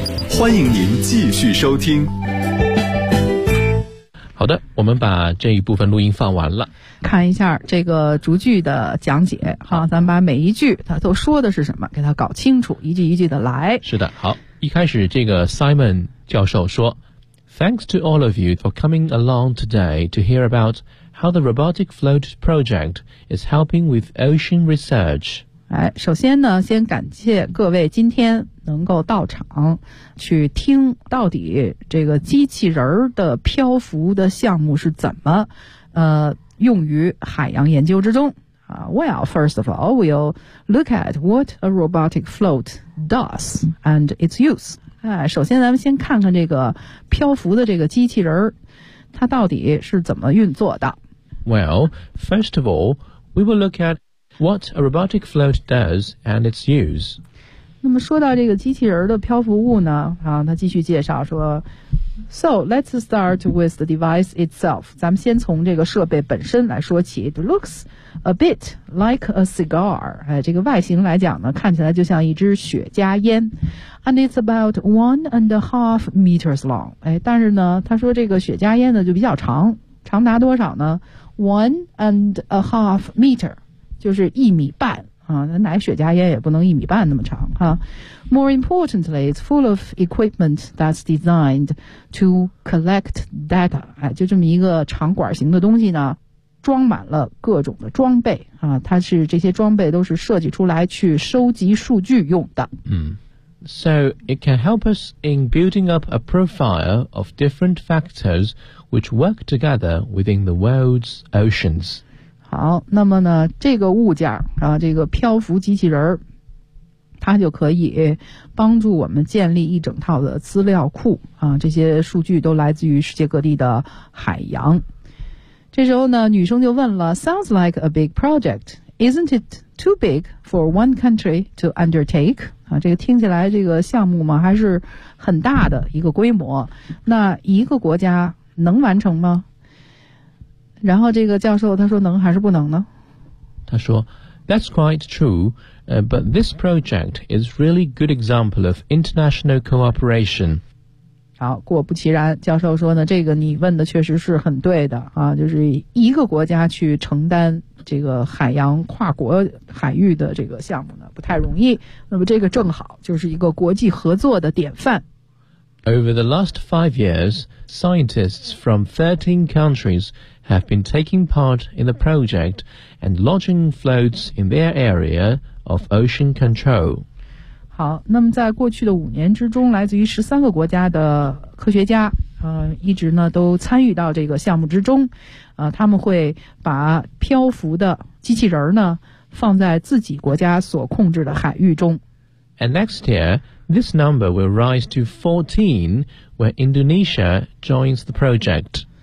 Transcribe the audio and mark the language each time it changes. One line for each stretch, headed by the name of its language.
Chinese: 欢迎您继续收听。好的，我们把这一部分录音放完了。看一下这个逐句的讲解哈，咱们把每一句它都说的是什么给它搞清楚，一句一句的来。是的，好，一开始这个 Simon 教授说
English: Thanks to all of you for coming along today to hear about how the Robotic Float Project is helping with ocean research。
Chinese: 哎，首先呢，先感谢各位今天能够到场去听到底这个机器人的漂浮的项目是怎么用于海洋研究之中。
English: Well, first of all, we'll look at what a robotic float does and its use.
Chinese: 哎，首先咱们先看看这个漂浮的这个机器人它到底是怎么运作的。
English: Well, first of all, we will look at what a robotic float does and its use.
Chinese: 那么说到这个机器人的漂浮物呢，啊，他继续介绍说 ，
English: So let's start with the device itself.
Chinese: 咱们先从这个设备本身来说起。
English: It looks a bit like a cigar.
Chinese: 哎，这个外形来讲呢，看起来就像一支雪茄烟。
English: And it's about 1.5 meters long.
Chinese: 哎，但是呢，他说这个雪茄烟呢就比较长，长达多少呢 ？1.5 meter， 就是一米半。啊，那雪茄烟也不能一米半那么长哈。
English: More importantly, it's full of equipment that's designed to collect data.
Chinese: 哎，就这么一个长管型的东西呢，装满了各种的装备啊。它是这些装备都是设计出来去收集数据用的。
English: 嗯 ，So it can help us in building up a profile of different factors which work together within the world's oceans.
Chinese: 好，那么呢，这个物件啊，这个漂浮机器人它就可以帮助我们建立一整套的资料库啊，这些数据都来自于世界各地的海洋。这时候呢，女生就问了
English: ，Sounds like a big project, isn't it too big for one country to undertake？
Chinese: 啊，这个听起来这个项目嘛还是很大的一个规模，那一个国家能完成吗？然后这个教授他说能还是不能呢？他说
English: That's quite true, but this project is really good example of international cooperation.
Chinese: 好，果不其然，教授说呢，这个你问的确实是很对的啊，就是一个国家去承担这个海洋跨国海域的这个项目呢，不太容易。那么这个正好就是一个国际合作的典范。
English: Over the last 5 years, scientists from 13 countries have been taking part in the project and launching floats in their area of ocean control.
Chinese: 好，那么在过去的5年之中，来自于13个国家的科学家，一直呢都参与到这个项目之中，他们会把漂浮的机器人呢放在自己国家所控制的海域中。
English: And next year, this number will rise to 14 when Indonesia joins the project.